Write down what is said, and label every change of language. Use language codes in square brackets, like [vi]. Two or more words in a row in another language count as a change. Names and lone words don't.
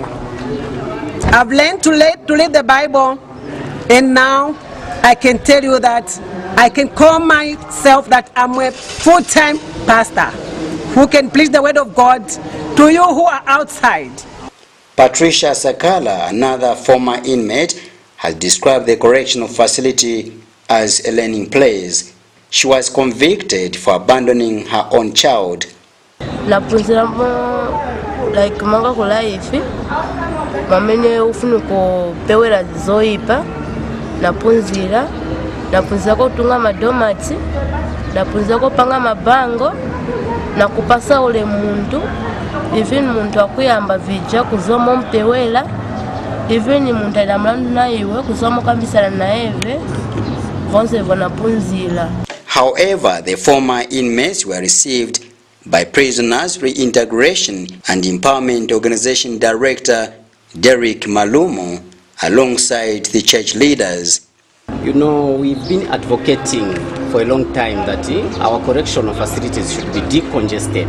[en] I've learned to read the Bible, and now I can tell you that I can call myself that I'm a full-time pastor who can preach the word of God to you who are outside. Patricia Sakala, another former inmate, has described the correctional facility as a learning place. She was convicted for abandoning her own child. [ny] Like manga kula ifi mamene ufuna kupewera zoipa napunzira ko tunga madomati napunzira ko panga mabango nakupasa ule muntu even muntu akuyamba vija kuzoma mpewela even muntu alamlandu na iwe kuzoma kambisana na eve vonse vonapunzira. [en] However, the former inmates were received by Prisoners Reintegration and Empowerment Organization Director Derek Malumo alongside the church leaders. You know, we've been advocating for a long time that our correctional facilities should be decongested.